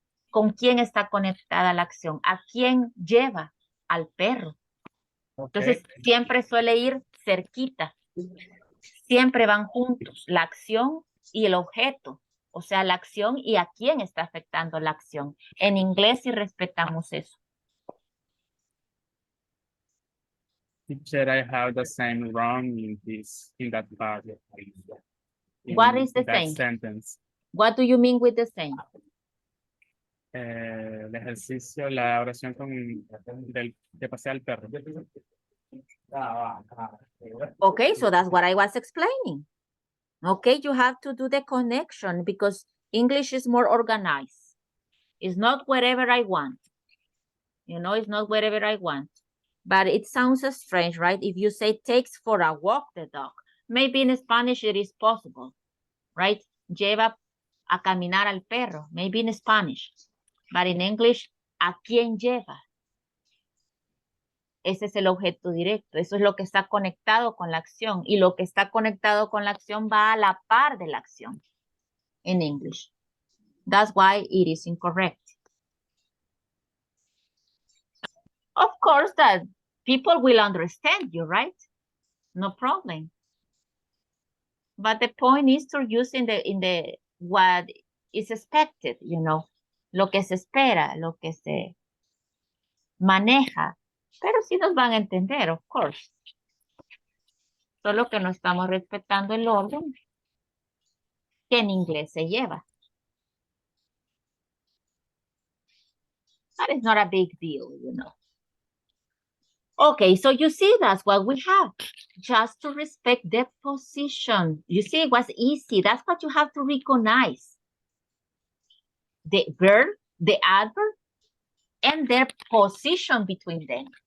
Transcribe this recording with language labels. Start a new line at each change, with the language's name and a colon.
Spanish: ¿Con quién está conectada la acción? ¿A quién lleva? Al perro. Entonces, siempre suele ir cerquita. Siempre van juntos, la acción y el objeto. O sea, la acción y a quién está afectando la acción. En inglés sí respetamos eso.
English: Teacher, I have the same wrong in that part. What is the that same? sentence. What do you mean with the same?
Spanish: El ejercicio, la oración que pasé al perro.
English: Okay, so that's what I was explaining. Okay, you have to do the connection because English is more organized. It's not wherever I want. You know, it's not wherever I want. But it sounds strange, right? If you say takes for a walk the dog, maybe in Spanish it is possible, right?
Spanish: Lleva a caminar al perro,
English: maybe in Spanish. But in English,
Spanish: ¿a quién lleva? Ese es el objeto directo. Eso es lo que está conectado con la acción. Y lo que está conectado con la acción va a la par de la acción
English: in English. That's why it is incorrect. Of course that people will understand you, right? No problem. But the point is to use in the what is expected, you know,
Spanish: lo que se espera, lo que se maneja. Pero sí nos van a entender,
English: of course.
Spanish: Solo que no estamos respetando el orden que en inglés se lleva.
English: That is not a big deal, you know. Okay, so you see, that's what we have. Just to respect the position. You see, it was easy. That's what you have to recognize. The verb, the adverb, and their position between them.